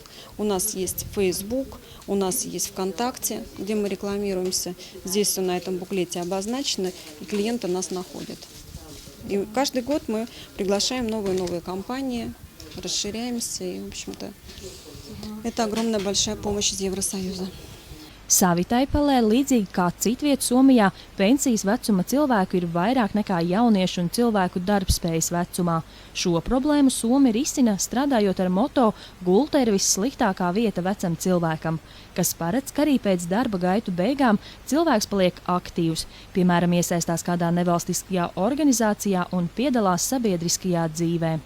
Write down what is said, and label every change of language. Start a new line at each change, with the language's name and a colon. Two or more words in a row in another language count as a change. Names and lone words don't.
Russian: У нас есть Facebook, у нас есть ВКонтакте, где мы рекламируемся. Здесь все на этом буклете обозначено, и клиенты нас находят. И каждый год мы приглашаем новые компании, расширяемся, и, в общем-то, это огромная большая помощь из Евросоюза.
Latvian: Savitaipalē, līdzīgi kā citviet Somijā, pensijas vecuma cilvēku ir vairāk nekā jauniešu un cilvēku darbspējas vecumā. Šo problēmu Somi risina strādājot ar moto "Gulta ir vissliktākā vieta vecam cilvēkam", kas paredz, ka arī pēc darba gaitu beigām cilvēks paliek aktīvs, piemēram, iesaistās kādā nevalstiskajā organizācijā un piedalās sabiedriskajā dzīvē.